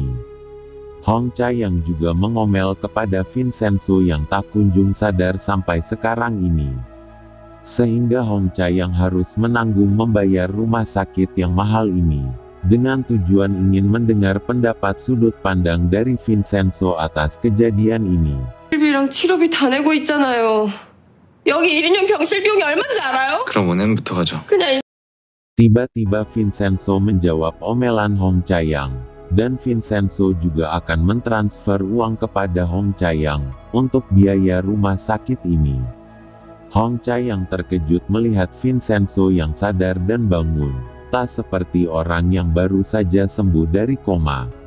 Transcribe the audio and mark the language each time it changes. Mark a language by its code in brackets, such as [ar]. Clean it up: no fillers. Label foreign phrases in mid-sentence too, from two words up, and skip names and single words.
[id] Hong Chai yang juga mengomel kepada Vincenzo yang tak kunjung sadar sampai sekarang ini. Sehingga Hong Chai yang harus menanggung membayar rumah sakit yang mahal ini. Dengan tujuan ingin mendengar pendapat sudut pandang dari Vincenzo atas kejadian ini. [ko] 실비랑 치료비 다 내고 있잖아요. 여기 1인용 병실 비용이 얼마인지 알아요? 그럼 은행부터 가죠. 그냥 [id] Tiba-tiba Vincenzo menjawab omelan Hong Chai yang, dan Vincenzo juga akan mentransfer uang kepada Hong Chai yang untuk biaya rumah sakit ini. Hong Chai yang terkejut melihat Vincenzo yang sadar dan bangun, tak seperti orang yang baru saja sembuh dari koma.